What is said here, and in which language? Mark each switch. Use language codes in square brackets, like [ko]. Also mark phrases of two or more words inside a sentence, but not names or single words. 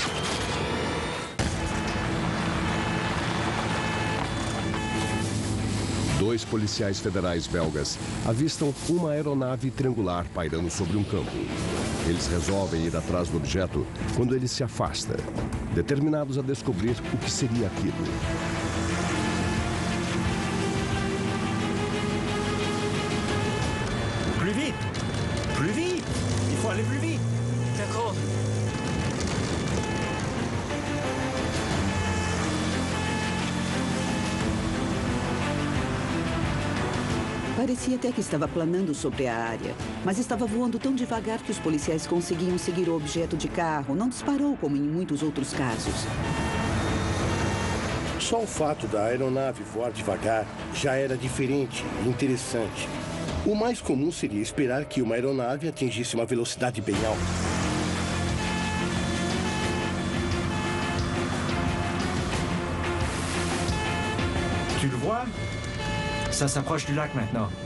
[pt] Dois policiais federais belgas avistam uma aeronave triangular pairando sobre um campo. Eles resolvem ir atrás do objeto quando ele se afasta, determinados a descobrir o que seria aquilo. [fr] Plus vite! Plus vite! Il faut aller plus vite! D'accord. [pt] Parecia até que estava planando sobre a área, mas estava voando tão devagar que os policiais conseguiam seguir o objeto de carro. Não disparou como em muitos outros casos. Só o fato da aeronave voar devagar já era diferente e interessante. O mais comum seria esperar que uma aeronave atingisse uma velocidade bem alta. [fr] Tu le vois? Ça s'approche du lac maintenant.